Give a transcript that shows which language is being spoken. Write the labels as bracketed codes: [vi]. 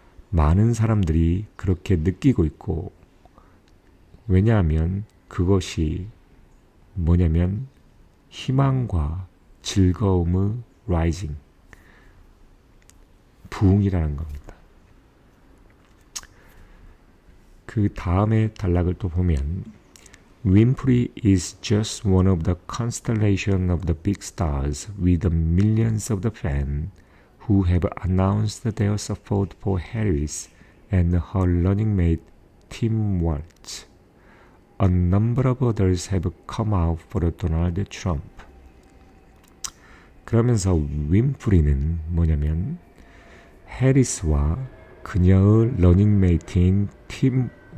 [ko] 많은 사람들이 그렇게 느끼고 있고, 왜냐하면 그것이 뭐냐면 희망과 즐거움의 라이징, 부흥이라는 겁니다. 그 다음에 단락을 또 보면 [en] Winfrey is just one of the constellation of the big stars with the millions of the fans who have announced their support for Harris and her running mate Tim Walz. A number of others have come out for Donald Trump. [ko] 그러면서 윈프리는 뭐냐면 해리스와 그녀의 러닝메이트인 팀